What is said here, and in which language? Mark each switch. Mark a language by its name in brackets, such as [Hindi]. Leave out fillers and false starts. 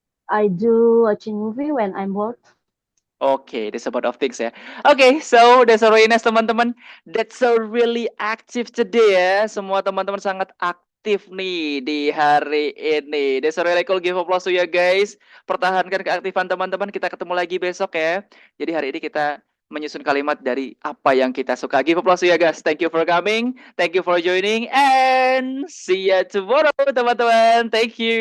[English] I do watching movie when I'm bored. Okay, that's about of things ya. Okay, so that's really nice teman-teman. That's so really active today ya. [Indonesian] Semua teman-teman sangat aktif nih di hari ini. [English] That's really cool. Give applause to you guys. [Indonesian] Pertahankan keaktifan teman-teman. Kita ketemu lagi besok ya. Jadi hari ini kita menyusun kalimat dari apa yang kita suka. [English] Give applause to you guys. Thank you for coming. Thank you for joining. And see you tomorrow teman-teman. Thank you.